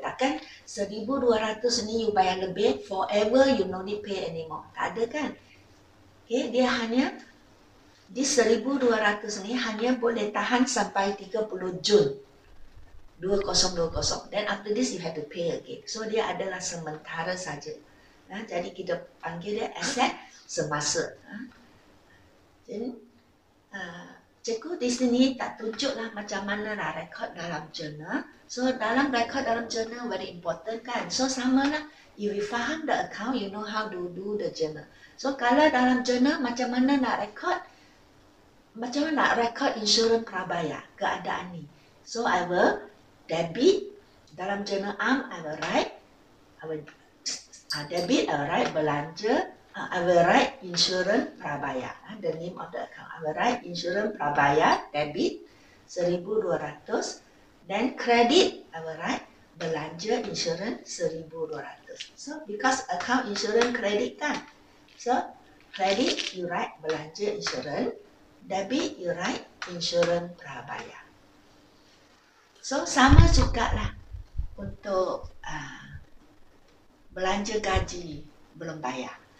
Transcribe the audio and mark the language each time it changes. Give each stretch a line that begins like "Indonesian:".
Malay: Takkan 1,200 ni you bayar lebih,
English: forever you no need pay anymore.
Malay: Tak ada kan? Okay, dia hanya di 1,200 ni hanya boleh tahan sampai 30 Jun 2020.
English: Then after this you have to pay again.
Malay: So dia adalah sementara saja. Jadi kita panggil dia aset semasa. Jadi cikgu di sini tak tunjuklah macam mana nak rekod dalam jurnal. So dalam rekod dalam jurnal
English: very important
Malay: kan. So sama lah.
English: If you faham the account, you know how to do the journal.
Malay: So kalau dalam jurnal macam mana nak rekod? Macam mana nak rekod insurans prabayar keadaan ni.
English: So I will debit
Malay: dalam jurnal am
English: I will write. I will debit I will write belanja. I will write insurans prabayar. The name of the account. I will write insurans prabayar debit 1,200. Then credit I will write belanja insurans 1,200. So because account insurans credit kan. So credit you write belanja insurans. Debit you write insurans prabayar.
Malay: So sama juga lah untuk belanja gaji belum bayar.